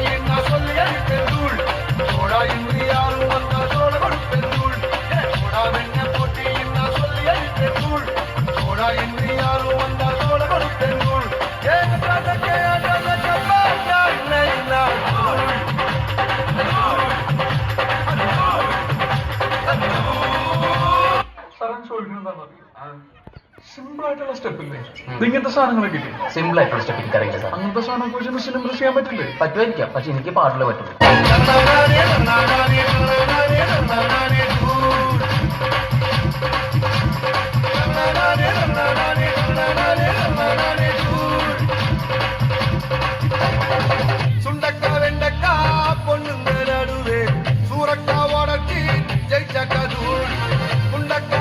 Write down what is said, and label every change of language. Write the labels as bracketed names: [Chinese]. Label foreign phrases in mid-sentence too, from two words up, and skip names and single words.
[Tamil] என்ன சொல்லி அடிப்பேன் தூள் போடா இன்று யாரும் வந்தா சோழ கொடுப்பேன் தூள் போடா வெண்ண போட்டி என்ன சொல்லி அடிப்பேன் தூள் போடா இன்று யாரும் வந்தா சோழ கொடுப்பேன் தூள் [Malayalam] സിമ്പിൾ ആയിട്ടുള്ള സ്റ്റെപ്പ് ഇല്ലേ? ഇങ്ങനത്തെ സാധനങ്ങളൊക്കെ സിമ്പിൾ ആയിട്ടുള്ള സ്റ്റെപ്പ് എനിക്ക് അറിയില്ല സാർ. അങ്ങനത്തെ സാധനം വെച്ച് മിസ്സിന് ഇംപ്രസ് ചെയ്യാൻ പറ്റില്ലേ? പറ്റുമായിരിക്കാം, പക്ഷെ എനിക്ക് പാട്ടിൽ പറ്റും. [Tamil] சுண்டக்கா வெண்டக்கா பொண்ணுங்க நடுவே சூரக்கா உடச்சி ஜெயிச்சக்கா தூள் குண்டக்கா